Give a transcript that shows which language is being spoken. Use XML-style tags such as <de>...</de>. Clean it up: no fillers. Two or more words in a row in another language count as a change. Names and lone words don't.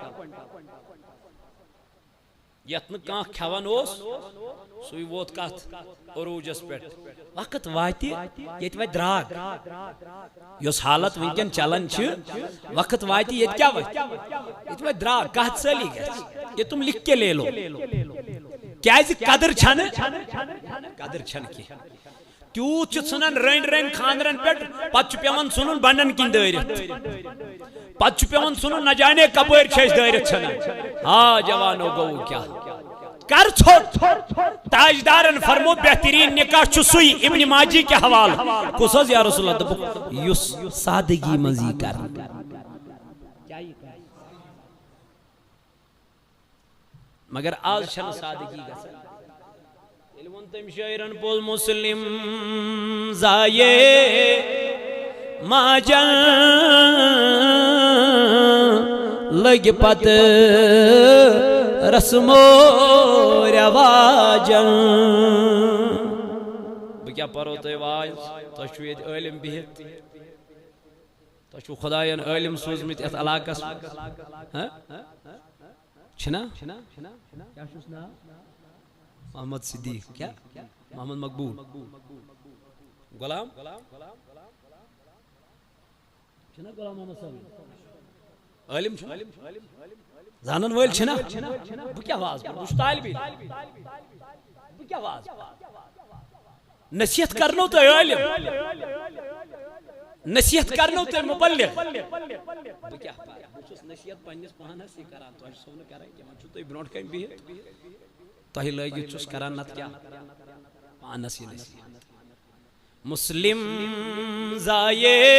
<ks>یتھ نہٕ کانٛہہ کھٮ۪وان اوس سُے ووت کتھ عروٗجس پٮ۪ٹھ وقت واتہِ ییٚتہِ واتہِ دراگ یۄس حالت ونکٮ۪ن چلان چھِ وقت واتہِ ییٚتہِ کیٛاہ واتہِ ییٚتہِ واتہِ دراگ قحط سٲلی گژھِ</ks> <ur>یہ تم لکھ کے لے لو</ur> <ks>کیازِ قدر چھنہٕ کینٛہہ تیوٗت چھُ ژھٕنان رٔنۍ رٔنۍ خاندرن پٮ۪ٹھ پتہٕ چھُ پیوان ژھٕنُن بنڈن کِنۍ دٲرِتھ پتہٕ چھُ پیوان ژھٕنُن</ks> <ur>نہ جانے</ur> <ks>کپٲرۍ چھِ أسۍ دٲرِتھ ژھٕنان ہا جوانو گوٚو کیٛاہ کر ژھوٚٹ تاجدارن فرمو بہترین نکاح چھُ سُے ابن ماجی کے حوالہٕ کُس حظ یا رسول اللہ دوٚپُکھ یُس سادگی منٛز یی کرنہٕ مگر آج چھنہٕ سادگی گژھان ییٚلہِ ووٚن تٔمۍ شٲعرن پوٚز مسلم زایے ماجن لٔگۍ پتہٕ رسمو رواجن بہٕ کیٛاہ پرو تۄہہِ واز تۄہہِ چھُو ییٚتہِ عٲلِم بِہِتھ تۄہہِ چھُو خۄداین عٲلِم سوٗزمٕتۍ یتھ علاقس چھنا کیا چھُس ناو محمد صدیق کیا محمد مقبول غلام چھنا غلام محمد صاحب عالم چھُ زانن وٲلۍ چھنا بہٕ کیٛاہ واز بہٕ چھُس طالب علم بہٕ کیٛاہ واز نصیحت کرنو تۄہہِ عالم نصیحت کرنو تۄہہِ مبلغ بہٕ کیٛاہ بہٕ چھُس نصیحت پننِس پانس یہِ کران تۄہہِ چھُسو نہٕ کران کینٛہہ وۄنۍ چھُو تُہۍ برونٛٹھ کَنۍ بِہِتھ تۄہہِ لٲگِتھ چھُس کران نتہٕ کیٛاہ پانس یہِ نصیحت مسلم زایے</ks>